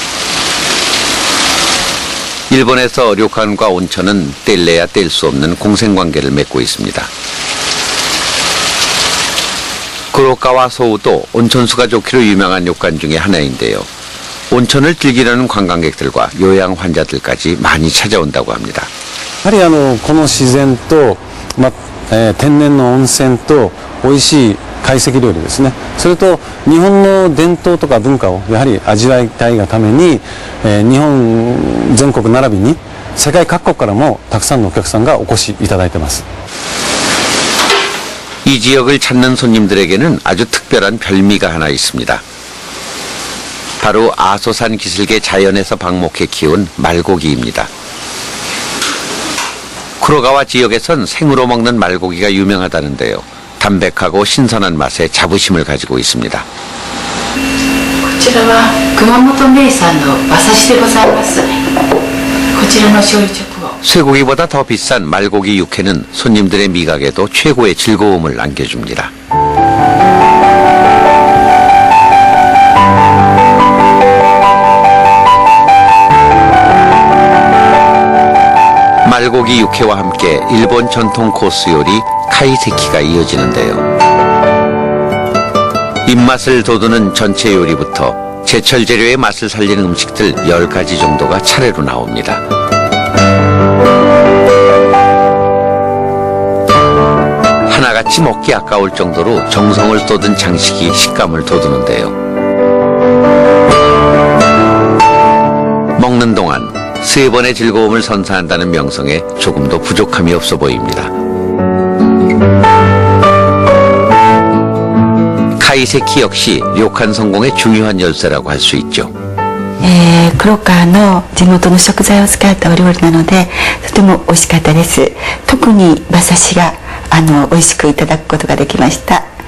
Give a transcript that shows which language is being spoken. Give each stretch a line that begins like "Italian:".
Korean: 일본에서 료칸과 온천은 뗄래야 뗄 수 없는 공생관계를 맺고 있습니다. 구로카와 소우도 온천수가 좋기로 유명한 료칸 중에 하나인데요. 온천을 즐기려는 관광객들과 요양 환자들까지 많이 찾아온다고 합니다.
Japanese: やはりこの自然と、天然の温泉と美味しい懐石料理ですね。それと日本の伝統とか文化をやはり味わいたいがために、日本全国並びに世界各国からもたくさんのお客さんがお越しいただいてます。
Korean: 이 지역을 찾는 손님들에게는 아주 특별한 별미가 하나 있습니다. 바로 아소산 기슭의 자연에서 방목해 키운 말고기입니다. 쿠로가와 지역에선 생으로 먹는 말고기가 유명하다는데요. 담백하고 신선한 맛에 자부심을 가지고 있습니다.
Japanese: こちらは熊本名産の馬刺しでございます。こちらの醤油直を
Korean: 쇠고기보다 더 비싼 말고기 육회는 손님들의 미각에도 최고의 즐거움을 안겨줍니다. 말고기 육회와 함께 일본 전통 코스 요리 카이세키가 이어지는데요. 입맛을 돋우는 전체 요리부터 제철 재료의 맛을 살리는 음식들 10가지 정도가 차례로 나옵니다. 하나같이 먹기 아까울 정도로 정성을 쏟은 장식이 식감을 돋우는데요. 먹는 동안 3번의 즐거움을 선사한다는 명성에 조금도 부족함이 없어 보입니다. 카이세키 역시 료칸 성공의 중요한 열쇠라고 할 수 있죠.
Japanese: 黒川の地元の食材を使ったお料理なのでとても美味しかったです。特に馬刺しが美味しくいただくことができました。はい。